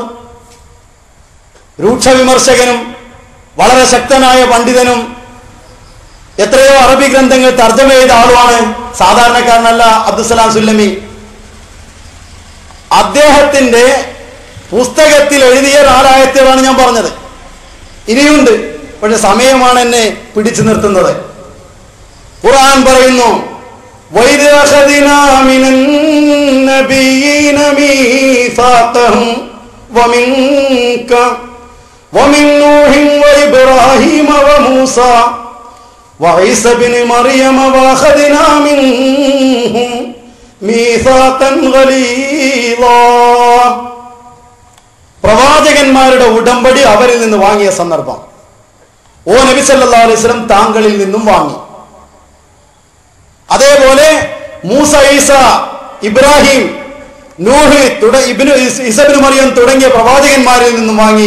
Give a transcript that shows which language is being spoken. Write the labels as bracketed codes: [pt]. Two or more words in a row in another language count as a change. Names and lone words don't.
[ml] രൂക്ഷ വിമർശകനും വളരെ ശക്തനായ പണ്ഡിതനും എത്രയോ അറബി ഗ്രന്ഥങ്ങൾ തർജ്ജമ ചെയ്ത ആളുമാണ്, സാധാരണക്കാരനല്ല അബ്ദുസ്സലാം സുല്ലമി. അദ്ദേഹത്തിന്റെ പുസ്തകത്തിൽ എഴുതിയ 4 ആയത്തുകളാണ് ഞാൻ പറഞ്ഞത്. ഇനിയുണ്ട്, പക്ഷെ സമയമാണ് എന്നെ പിടിച്ചു നിർത്തുന്നത്. ഖുർആൻ പറയുന്നു, [ar] وَإِذْ أَخَذْنَا مِنَ النَّبِيِّينَ مِيثَاقَهُمْ وَمِنكَ وَمِن نُوحٍ وَإِبْرَاهِيمَ وَمُوسَى وَعِيسَى ابْنِ مَرْيَمَ وَأَخَذْنَا مِنْهُمْ مِيثَاقًا غَلِيظًا. [ml] പ്രവാചകന്മാരുടെ ഉടമ്പടി അവരിൽ നിന്ന് വാങ്ങിയ സന്ദർഭം. ഓ നബി [ar] صلى الله عليه وسلم, [ml] താങ്കളിൽ നിന്നും വാങ്ങി. അതേപോലെ മൂസ, ഈസ, ഇബ്രാഹിം, നൂഹ്, ഈസ ഇബ്നു മറിയം തുടങ്ങിയ പ്രവാചകന്മാരിൽ നിന്നും വാങ്ങി.